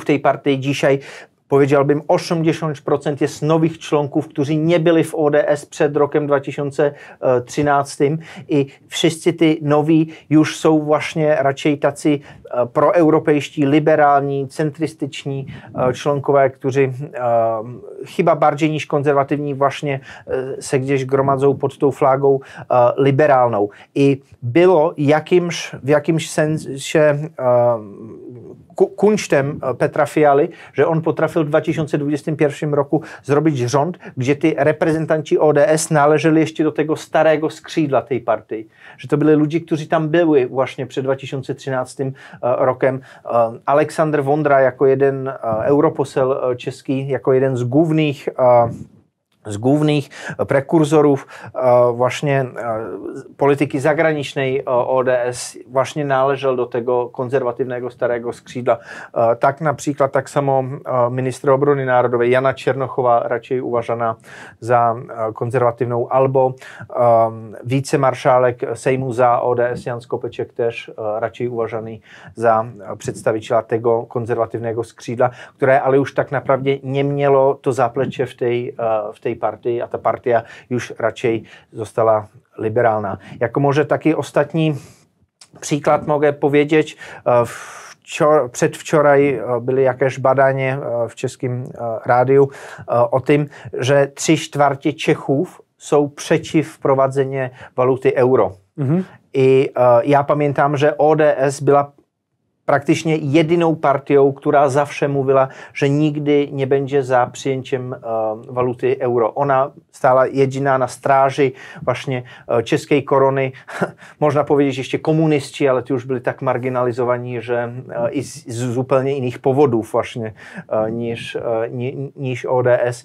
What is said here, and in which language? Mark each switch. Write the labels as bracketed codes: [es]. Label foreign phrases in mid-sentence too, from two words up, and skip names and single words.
[pl] tej partii dzisiaj, powiedziałbym, 80% jest nowych członków, którzy nie byli w ODS przed rokiem 2013 i wszyscy ty nowi już są właśnie raczej tacy [cs] proeuropejští, liberální, [pl] centrystyczni członkowie, którzy chyba bardziej niż konzerwatywni właśnie se gdzieś gromadzą pod tą flagą liberalną. I było w jakimś sensie kunštem Petra Fialy, že on potrafil v 2021 roku zrobiť rząd, [cs] kde ty reprezentanti [pl] ODS należeli ještě do tego [cs] starého skřídla [pl] tej partii. [cs] Že to byli lidi, kteří tam byli vlastně před 2013 rokem. [pl] Aleksandr Vondra jako jeden [cs] europosel český, [pl] jako jeden z głównych prekurzorów właśnie polityki zagranicznej ODS właśnie należał do tego konzerwatywnego starego skrzydła. Tak na przykład tak samo ministra obrony narodowej Jana Černochová, raczej uważana za konzerwatywną, albo wicemarszałek Sejmu za ODS Jan Skopeček też raczej uważany za przedstawiciela tego konzerwatywnego skrzydła, które ale już tak naprawdę nie miało to zaplecze w tej partii a ta partia [cs] už radšej zostala liberálna. [pl] Jako może taki [cs] ostatní příklad [pl] mogę powiedzieć, [cs] předvčoraj byly jakéž [pl] badanie [cs] v českém rádiu [pl] o tym, że 3/4 Čechów jsou przeciw wprowadzeniu waluty euro. I já pamiętam, že ODS byla praktycznie jedyną partią, która zawsze mówiła, że nigdy nie będzie za przyjęciem waluty euro. Ona stała jedyna na straży właśnie czeskiej korony. Można powiedzieć jeszcze komuniści, ale to już byli tak marginalizowani, że i z zupełnie innych powodów właśnie niż ODS.